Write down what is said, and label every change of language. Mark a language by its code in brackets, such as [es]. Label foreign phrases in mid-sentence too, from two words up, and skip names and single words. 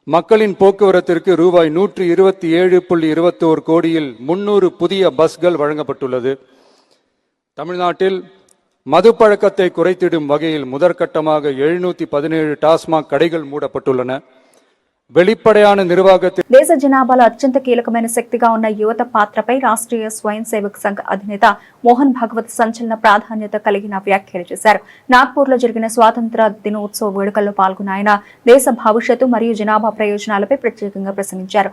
[ta] மக்களின் போக்குவரத்திற்கு ரூபாய் 127.21 கோடியில் 300 புதிய பஸ்கள் வழங்கப்பட்டுள்ளது. தமிழ்நாட்டில் மதுப்பழக்கத்தை குறைத்திடும் வகையில் முதற்கட்டமாக 717 டாஸ்மாக் கடைகள் மூடப்பட்டுள்ளன. வெளிப்படையான నిర్వాహకత్వం [te] దేశ జనాభాలో అత్యంత కీలకమైన శక్తిగా ఉన్న యువత పాత్రపై రాష్ట్రీయ స్వయం సేవక్ సంఘ్ అధినేత మోహన్ భాగవత్ సంచలన ప్రాధాన్యత కలిగిన వ్యాఖ్యలు చేశారు. నాగ్పూర్లో జరిగిన స్వాతంత్ర దినోత్సవ వేడుకల్లో పాల్గొన్న ఆయన దేశ భవిష్యత్తు మరియు జనాభా ప్రయోజనాలపై ప్రత్యేకంగా ప్రసంగించారు.